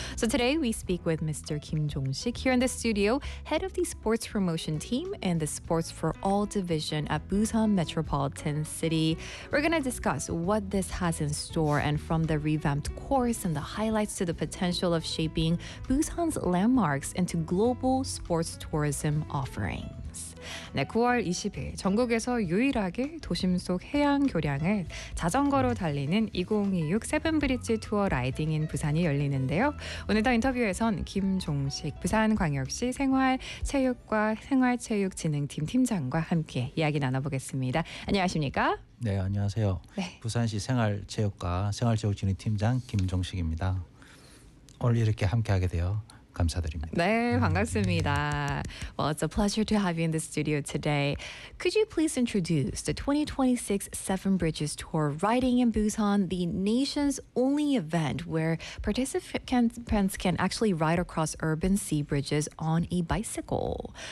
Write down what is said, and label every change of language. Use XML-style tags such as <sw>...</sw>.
<en>So today we speak with Mr. Kim Jong-sik here in the studio, head of the sports promotion team and the Sports for All division at Busan Metropolitan City. We're going to discuss what this has in store, and from the revamped course and the highlights to the potential of shaping Busan's landmarks into global sports tourism offerings.</en> <ko>네, 9월 20일 전국에서 유일하게 도심 속 해양 교량을 자전거로 달리는 2026 세븐브릿지 투어 라이딩 인 부산이 열리는데요. 오늘도 인터뷰에선 김종식 부산광역시 생활체육과 생활체육진흥팀 팀장과 함께 이야기 나눠보겠습니다. 안녕하십니까? 네, 안녕하세요. 네. 부산시 생활체육과 생활체육진흥팀장 김종식입니다. 오늘 이렇게 함께하게 되어 감사드립니다. 네, 반갑습니다.</ko> <en>Well, it's a pleasure to have you in the studio today. Could you please introduce the 2026 Seven Bridges Tour Riding in Busan, the nation's only event where participants can actually ride across urban sea bridges on a bicycle?</en>